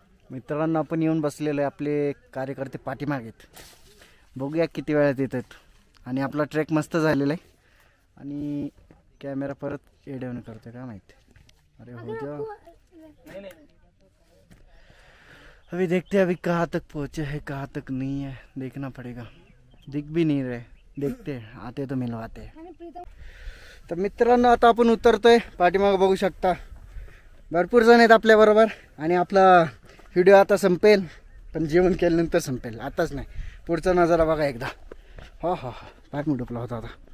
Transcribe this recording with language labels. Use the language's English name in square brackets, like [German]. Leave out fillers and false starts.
[Marathi] मित्रांनो आपण येऊन बसलेलो आहे. आपले कार्यकर्ते पाठीमागेत. बघूया किती वेळात येतात. आणि आपला ट्रेक मस्त झालेला आहे. आणि कॅमेरा परत एडेवून करतोय काय माहिती. [Hindi] अरे हो जा. अभी देखते हैं अभी कहाँ तक पहुँचे हैं कहाँ तक नहीं है. देखना पड़ेगा. दिख भी नहीं रहे. देखते हैं आते तो मिलवाते हैं. [Marathi] तर मित्रांनो आता आपण उतरतोय. पाठीमागं बघू शकता भरपूर जण आहेत आपल्याबरोबर. आणि आपला व्हिडिओ आता संपेल पण जेवण केल्यानंतर संपेल, आताच नाही. पुढचा नजारा बघा एकदा. हा हा हा, पाठ मुडपला होता आता.